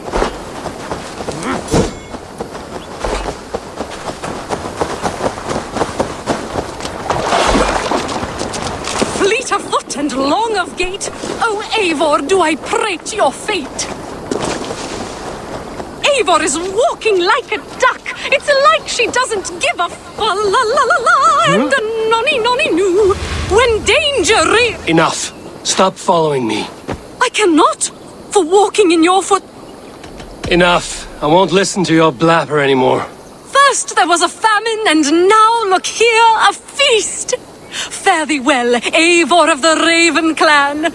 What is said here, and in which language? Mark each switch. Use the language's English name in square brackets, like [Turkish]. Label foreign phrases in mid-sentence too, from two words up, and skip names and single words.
[English] Fleet of foot and long of gait. Oh, Eivor, do I prate your fate? Eivor is walking like a duck. It's like she doesn't give a la la la la and a nonny nonny noo. When danger Enough. Stop following me. I cannot, for walking in your foot. Enough. I won't listen to your blabber anymore. First there was a famine, and now look here, a feast. Fare thee well, Eivor of the Raven clan.